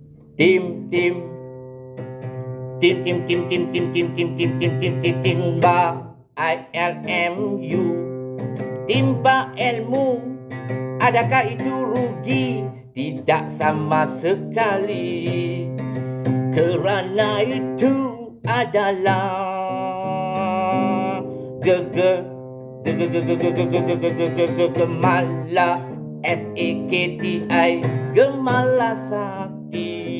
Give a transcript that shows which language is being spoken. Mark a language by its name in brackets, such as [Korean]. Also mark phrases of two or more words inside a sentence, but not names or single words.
[Malay] Tim tim tim tim tim tim tim tim tim tim tim tim tim timba ILMU, timba ilmu. Adakah itu rugi? Tidak sama sekali, kerana itu adalah gemala SAKTI, gemala sakti.